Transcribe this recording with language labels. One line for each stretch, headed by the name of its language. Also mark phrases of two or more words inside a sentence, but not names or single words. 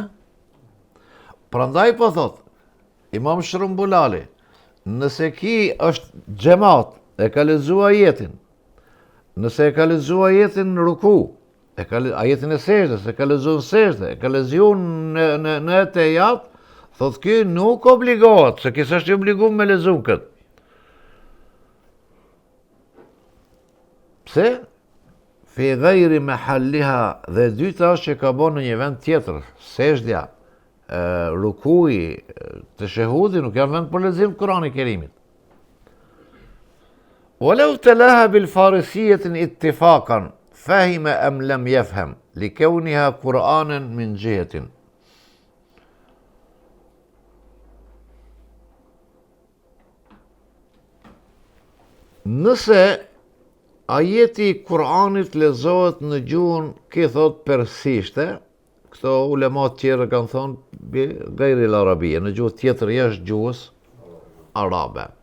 Albanian: Prandaj po thot Imam Shrumbulali, nëse ki është xhamat, e ka lexuar ajetin, nëse e ka lexuar ajetin në ruku, ajetin e sejdës, e ka lexuar në sejdë, e ka lexuar në etejat, thot ky nuk obligohet, se kisa është i obliguar me lexuar këtë. Pse?
Arabic: في غير محلها,
Albanian: dhe dyta është që ka bën në një vend tjetër, sejdja, rukuji, teshehudi nuk janë vend për lexim të Kuranit Kerimit.
Arabic: ولو تلاها بالفارسية اتفاقا فهم أم لم يفهم لكونها قرآنا من جهة.
Albanian: Nëse ajeti i Kur'anit lexohet në gjuhën që thot persishte, këto ulemat tjerë kanë thonë
Arabic: غير العربية,
Albanian: në gjuhë tjetër jashtë gjuhës arabe.